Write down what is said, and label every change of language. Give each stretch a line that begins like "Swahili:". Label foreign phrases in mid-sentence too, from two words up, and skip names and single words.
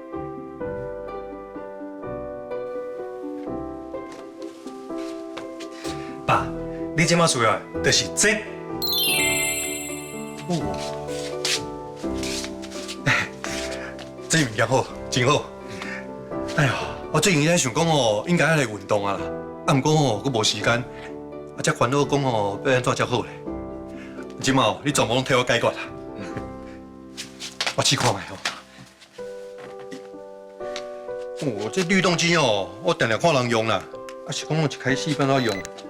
Min Nan Chinese: 爸，你即马需要的就是这。这物件好，真好。哎呀，我最近在想讲哦，应该要来运动啊啦，毋过哦，佫无时间，才烦恼讲哦，要安怎才好咧。即马哦，你全部拢替我解决啦。我试看卖哦。这律动机哦，我定定看人用啦，是讲我一开始变怎用？